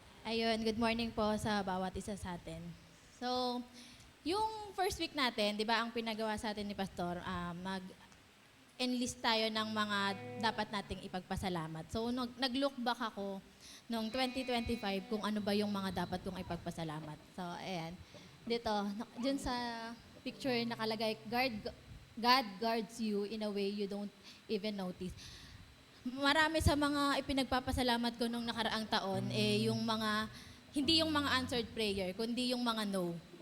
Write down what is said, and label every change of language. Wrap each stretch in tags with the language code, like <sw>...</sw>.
<tl>Ayun, good morning po sa bawat isa sa atin. So, yung first week natin, di ba, ang pinagawa sa atin ni Pastor, mag-enlist tayo ng mga dapat nating ipagpasalamat. So, nag-look back ako noong 2025 kung ano ba yung mga dapat kong ipagpasalamat. So, ayan. Dito, dyan sa picture nakalagay,</tl> <en>God guards you in a way you don't even notice.</en> <tl>Marami sa mga ipinagpapasalamat ko nung nakaraang taon, yung mga hindi yung mga answered prayer, kundi yung mga no.</tl>